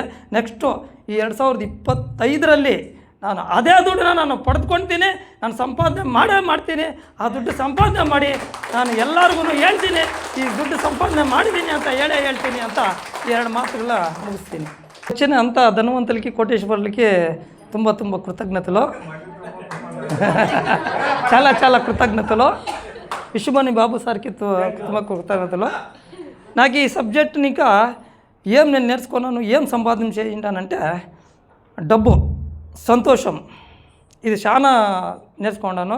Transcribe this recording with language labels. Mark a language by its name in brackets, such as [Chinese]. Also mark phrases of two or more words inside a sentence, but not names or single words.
[Kannada] ನೆಕ್ಸ್ಟು ಈ 2025ರಲ್ಲಿ ನಾನು ಅದೇ ದುಡ್ಡನ್ನ ನಾನು ಪಡೆದುಕೊಳ್ತೀನಿ, ನಾನು ಸಂಪಾದನೆ ಮಾಡ್ತೀನಿ. ಆ ದುಡ್ಡು ಸಂಪಾದನೆ ಮಾಡಿ ನಾನು ಎಲ್ಲರಿಗೂ ಹೇಳ್ತೀನಿ, ಈ ದುಡ್ಡು ಸಂಪಾದನೆ ಮಾಡಿದ್ದೀನಿ ಅಂತ ಹೇಳ್ತೀನಿ ಅಂತ 2 ಮಾತುಗಳ ಮುಗಿಸ್ತೀನಿ. ಹೆಚ್ಚಿನ ಅಂಥ ಧನವಂತಲಿಕ್ಕೆ, ಕೋಟೇಶ್ವರಲಿಕ್ಕೆ ತುಂಬ ಕೃತಜ್ಞತೆలు. [Telugu] చాలా కృతజ్ఞతలు. విశ్వమణి బాబు సార్కి ತುಂಬ కృతజ్ఞతలు. నాకు ఈ సబ్జెక్ట్ ఇంకా ఏం నేను నేర్చుకున్నాను, ఏం సంపాదన చేయింటానంటే డబ్బు, సంతోషం, ఇది చాలా నేర్చుకున్నాను.